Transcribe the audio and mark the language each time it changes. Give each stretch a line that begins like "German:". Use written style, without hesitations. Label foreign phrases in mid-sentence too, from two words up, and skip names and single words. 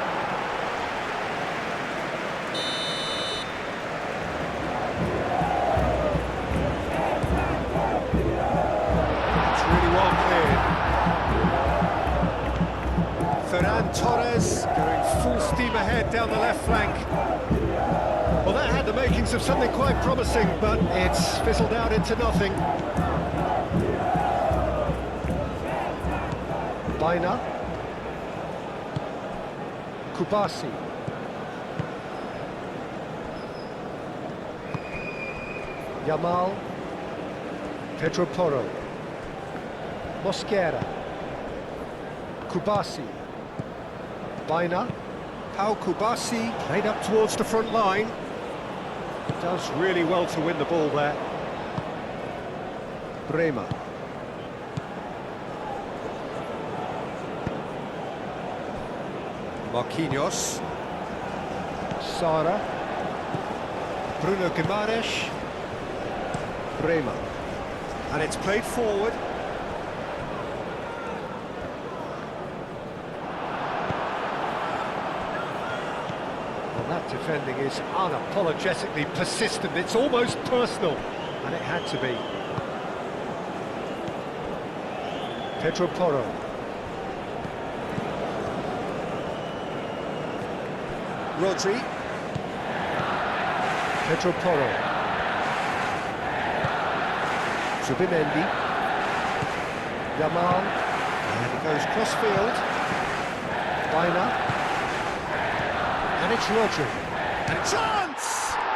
English: It's really well cleared. Ferran Torres going full steam ahead down the left flank. Well, that had the makings of something quite promising, but it's fizzled out into nothing. Baina. Kubasi. Yamal. Pedro Porro. Mosquera. Kubasi. Baina. Pau Kubasi played up towards the front line. Does really well to win the ball there. Bremer. Marquinhos. Sara. Bruno Guimaraes. Bremer. And it's played forward. Well, that defending is unapologetically persistent. It's almost personal. And it had to be. Pedro Porro. Rodri. Pedro Porro. Zubimendi. Yamal. And it goes cross-field. Baina. And it's Rodri. And a chance!